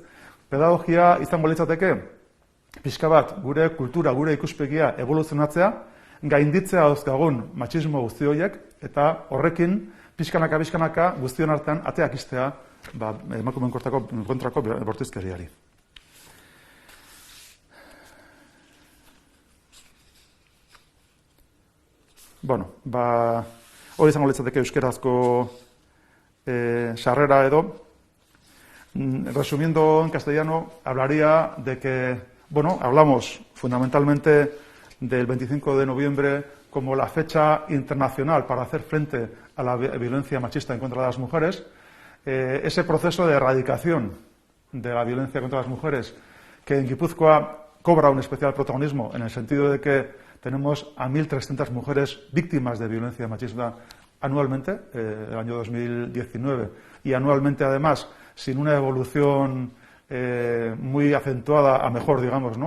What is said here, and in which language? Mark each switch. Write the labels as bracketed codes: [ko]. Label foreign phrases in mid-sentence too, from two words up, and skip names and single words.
[eu] Pedagogia izango litzateke, pixka bat, gure kultura, gure ikuspegia evoluzionatzea, gainditzea dauzkagun matxismo guzti horiek, eta horrekin, pixkanaka guztion artean ateak iztea emakumeen kontrako bortizkeriari. Bueno, hori izango litzateke euskerazko sarrera edo. [es] Resumiendo en castellano, hablaría de que, bueno, hablamos fundamentalmente del 25 de noviembre como la fecha internacional para hacer frente a la violencia machista en contra de las mujeres. Ese proceso de erradicación de la violencia contra las mujeres, que en Guipúzcoa cobra un especial protagonismo en el sentido de que tenemos a 1.300 mujeres víctimas de violencia machista anualmente, el año 2019, y anualmente además sin una evolución muy acentuada a mejor, digamos, ¿no?